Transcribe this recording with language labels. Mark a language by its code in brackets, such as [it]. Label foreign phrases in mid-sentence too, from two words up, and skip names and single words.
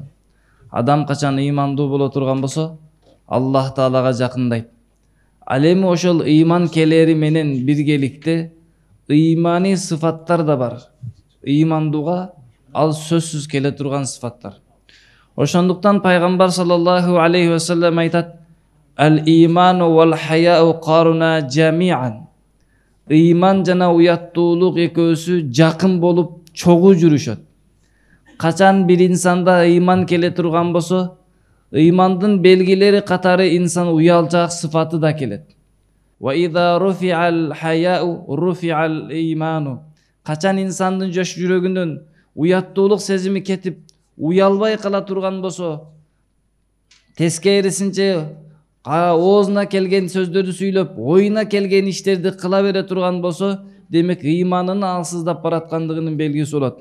[ky] Адам качан ыймандуу боло турган болсо, Аллах Таалага жакындайт. Ал эми ошол ыйман келери менен биргеликте ыймани сыфаттар да бар. Ыймандууга ал сөзсүз келе турган сыфаттар. Ошондуктан пайгамбар [ar] صلى الله عليه وسلم [ky] айтат: [ar] "الإيمان والحياء قرناء جميعا." [ky] Ыйман жана уяттуулук экөөсү жакын болуп чогуу жүрүшөт. Качан бир инсанда ыйман келе турган болсо, ыймандын белгилери катары инсан уялчаак сыфаты да келет. [ar] وإذا رفع الحياء رفع الإيمان. [ky] Качан инсандын жош жүрөгүнөн уяттуулук сезими кетип, уялбай кала турган болсо, тескерисинче оозуна келген сөздөрдү сүйлөп, оюна келген иштерди кыла бере турган болсо, демек ыйманын алсыздап бараткандыгынын белгиси болот.